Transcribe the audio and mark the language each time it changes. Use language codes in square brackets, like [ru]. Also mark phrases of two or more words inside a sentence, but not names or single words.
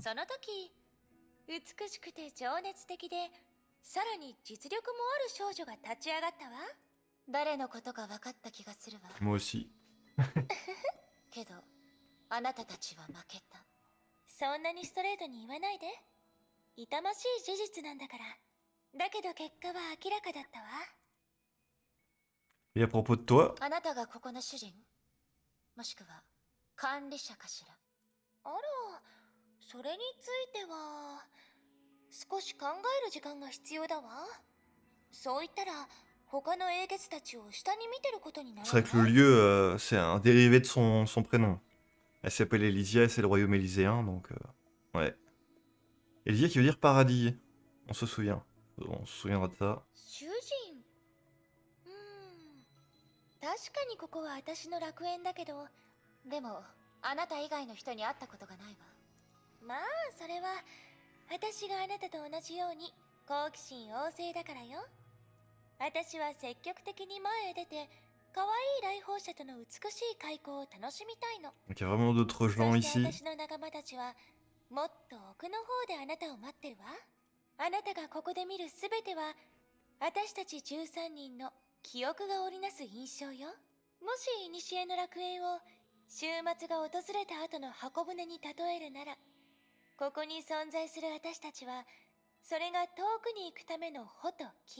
[ja] その時美しくて情熱的でさらに実力もある少女が立ち上がったわ。誰のことか分かった気がするわ。 [fr] Moi aussi. [ja] けどあなたたちは負けた。そんなにストレートに言わないで。痛ましい事実なんだから。だけど結果は明らかだったわ。 [fr] Et à propos de toi, [ja] あなたがここの主人もしくは管理者かしら。あら、それについては少し考える時間が必要だわ。そう言ったら他の英傑たちを下に見てることになる [fr] c'est vrai que le lieu, c'est un dérivé de son prénom. Elle s'appelle Elysia et c'est le royaume élyséen, donc ouais. Elysia qui veut dire paradis. On se souvient. On se souviendra de ça. [ja] 囚人。確かにここは私の楽園だけど、でもあなた以外の人に会ったことがないわ。まあそれは私があなたと同じように好奇心旺盛だからよ。私は積極的に前へ出て可愛い来訪者との美しい開口を楽しみたいの。 [fr] Donc il y a vraiment d'autres [ja] そ [fr] gens [ja] して [fr] ici. [ja] 私の仲間たちはもっと奥の方であなたを待ってるわ。あなたがここで見るすべては私たち13人の記憶が織りなす印象よ。もし古の楽園を週末が訪れた後の箱舟に例えるなら、ここに存在する私たちはそれが遠くに行くための穂と木。